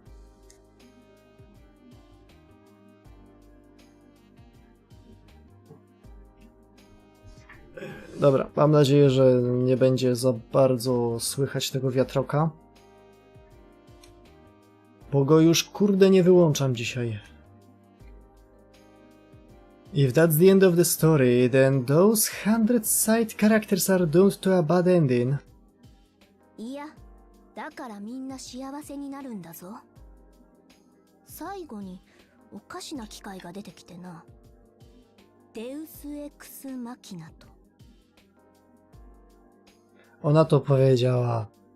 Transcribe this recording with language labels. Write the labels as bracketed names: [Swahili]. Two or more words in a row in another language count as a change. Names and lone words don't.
[Polish] Dobra, mam nadzieję, że nie będzie za bardzo słychać tego wiatroka. Bo go już kurde nie wyłączam dzisiaj. [English] If that's the end of the story, then those 100 side characters are doomed to a bad ending. [Japanese] いや、だからみんな幸せになるんだぞ。最後におかしな機械が出てきてな。デウスエクスマキナと。 [Polish] Ona to powiedziała.